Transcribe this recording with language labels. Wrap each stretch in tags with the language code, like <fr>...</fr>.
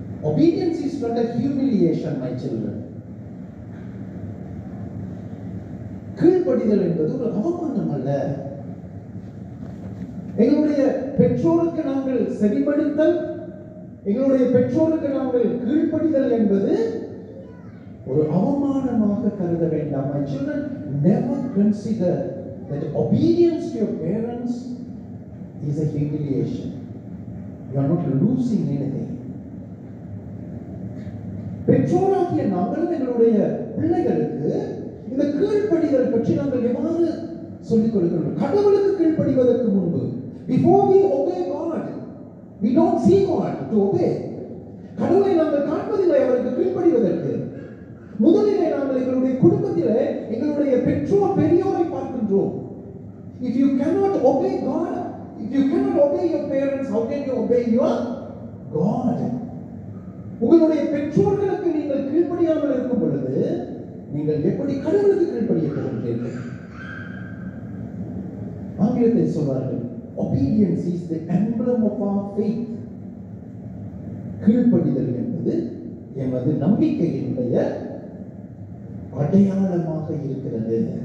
<en>Obedience is not a humiliation, my children.</en> <ta>கீழ்ப்படிதல் என்பது ஒரு அவமானம் அல்ல. எங்களுடைய பெற்றோருக்கு நாங்கள் செவிமடுத்தல், எங்களுடைய பெற்றோருக்கு நாங்கள் கீழ்ப்படிதல் என்பது ஒரு அவமானமாக கருத வேண்டாம்.</ta> <en>My children, never consider that obedience to your parents is a humiliation. You are not losing anything.</en> <ta>பெற்றோராகிய நாங்கள் எங்களுடைய பிள்ளைகளுக்கு இந்த கீழ்ப்படிதல் பற்றி நாங்கள் எவ்வாறு சொல்லிக் கொடுக்கிறோம்? கடவுளுக்கு கீழ்ப்படிவதற்கு முன்பு,</ta> <en>before we obey God, we don't see God to obey.</en> <ta>கடவுளை நாங்கள் காண்பதில்லை அவருக்கு கீழ்ப்படிவதற்கு. முதலிலே நாங்கள் எங்களுடைய குடும்பத்திலே எங்களுடைய பெற்றோர் பெரியோரை பார்க்கின்றோம்.</ta> <en>If you cannot obey God, if you cannot obey your parents, how can you obey your God?</en> <ta>உங்களுடைய பெற்றோர்களுக்கு நீங்கள் கீழ்ப்படியாமல் இருக்கும் பொழுது நீங்கள் எப்படி கடவுளுக்கு கீழ்ப்படிய போகிறீர்கள்? ஆங்கிலத்தில் சொல்வார்கள்,</ta> <en>obedience is the emblem of our faith.</en> <ta>கீழ்ப்படிதல் என்பது எமது நம்பிக்கையினுடைய அடையாளமாக இருக்கிறது.</ta>